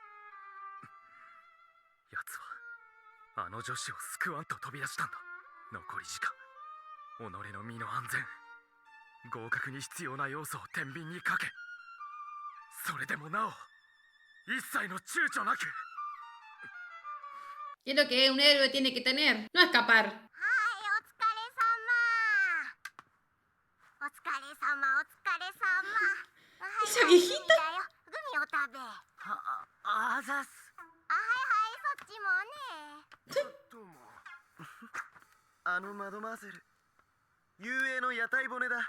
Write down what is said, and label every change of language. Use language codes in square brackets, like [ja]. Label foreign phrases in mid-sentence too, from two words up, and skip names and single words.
[ja] やつはあの女子を救わんと飛び出したんだ。残り時間、己の身の安全、合格に必要な要素を天秤にかけ、それでもなお一切の躊躇なく。 [es] ¿Qué es lo que un héroe tiene que tener? No escapar. [ja] はい、お疲れ様。お疲れ様。はい、 [es] Esa viejita. [ja] グミだよ。グミを食べ。あざす。あ、はいはい、そっちもね。どうも。あのマドマーゼル、遊泳の屋台骨だ。